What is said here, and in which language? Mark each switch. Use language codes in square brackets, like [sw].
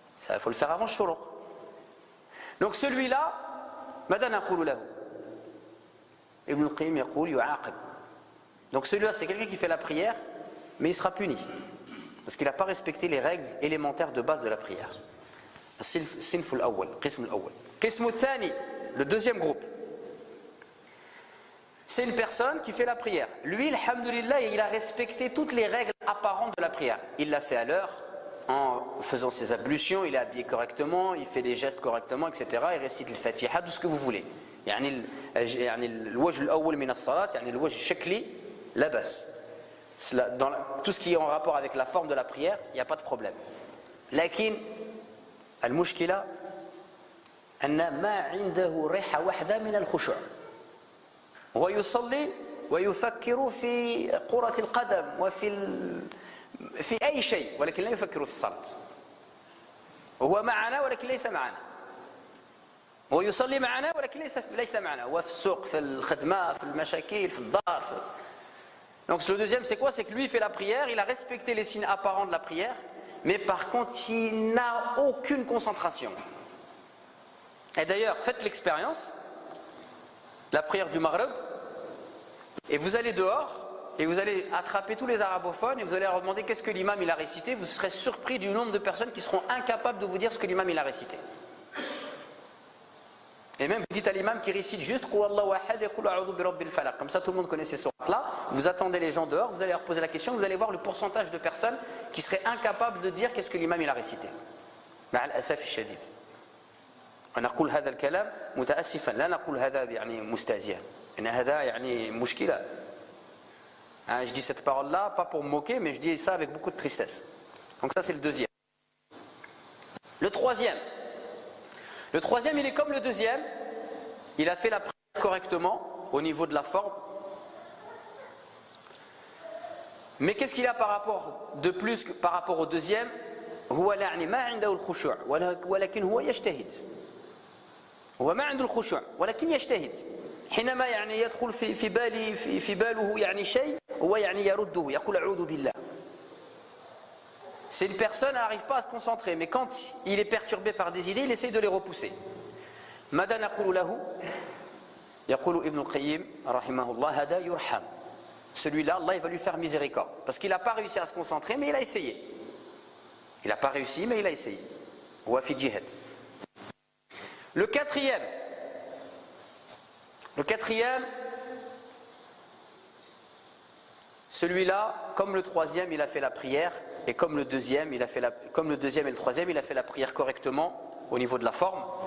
[fr] Il faut le faire avant le shuruq. Donc celui-là, madana qulu lahu. Ibn al-Qayyim [ar] يقول يعاقب. [fr] Donc celui-là c'est quelqu'un qui fait la prière mais il sera puni parce qu'il n'a pas respecté les règles élémentaires de base de la prière. [ar] الصنف الأول القسم الأول. القسم الثاني, [fr] le deuxième groupe, c'est une personne qui fait la prière. Lui, alhamdoulilah, il a respecté toutes les règles apparentes de la prière. Il l'a fait à l'heure, en faisant ses ablutions, il est habillé correctement, il fait les gestes correctement, etc. Il récite le Fatiha, tout ce que vous voulez. [ar] يعني الوجه الأول من الصلاة يعني الوجه الشكلي لا بأس. [fr] Dans tout ce qui est en rapport avec la forme de la prière, il n'y a pas de problème. [ar] لكن المشكلة أن ما عنده ريحة واحدة من الخشوع. هو يصلي ويفكر في كرة القدم في أي شيء ولكن لا يفكر في الصلاة. هو معنا ولكن ليس معنا. هو يصلي معنا ولكن ليس معنا. هو في السوق, في الخدمة, في المشاكل, في الدار. [fr] Donc le deuxième c'est quoi? C'est que lui il fait la prière, il a respecté les signes apparents de la prière, mais par contre il n'a aucune concentration. Et d'ailleurs faites l'expérience, la prière du Maghrib, et vous allez dehors et vous allez attraper tous les arabophones et vous allez leur demander qu'est-ce que l'imam il a récité. Vous serez surpris du nombre de personnes qui seront incapables de vous dire ce que l'imam il a récité. Et même vous dites à l'imam qui récite juste comme ça tout le monde connaît ces sourates là. Vous attendez les gens dehors, vous allez leur poser la question, vous allez voir le pourcentage de personnes qui seraient incapables de dire qu'est-ce que l'imam il a récité. [ar] مع الأسف الشديد. ونقول هذا الكلام متأسفا, لا نقول هذا يعني مستهزئا. إن هذا يعني مشكلة. [fr] Je dis cette parole-là pas pour me moquer, mais je dis ça avec beaucoup de tristesse. Donc ça c'est le deuxième. Le troisième, il est comme le deuxième. Il a fait la prière correctement au niveau de la forme. Mais qu'est-ce qu'il a par rapport de plus que par rapport au deuxième? [ar] هو يعني ما عنده الخشوع ولكن هو يجتهد. هو ما عنده الخشوع ولكن يجتهد. حينما يعني يدخل في باله يعني شيء هو يعني يرده يقول أعوذ بالله. [fr] C'est une personne, elle n'arrive pas à se concentrer, mais quand il est perturbé par des idées, il essaye de les repousser. [ar] ماذا نقول له؟ يقول ابن القيم رحمه الله هذا يرحم. [fr] Celui-là, Allah il va lui faire miséricorde parce qu'il n'a pas réussi à se concentrer, mais il a essayé. Il n'a pas réussi, mais il a essayé. [ar] هو في جهة. [fr] Le quatrième, celui-là, comme le troisième, il a fait la prière, et comme le deuxième, comme le deuxième et le troisième, il a fait la prière correctement au niveau de la forme.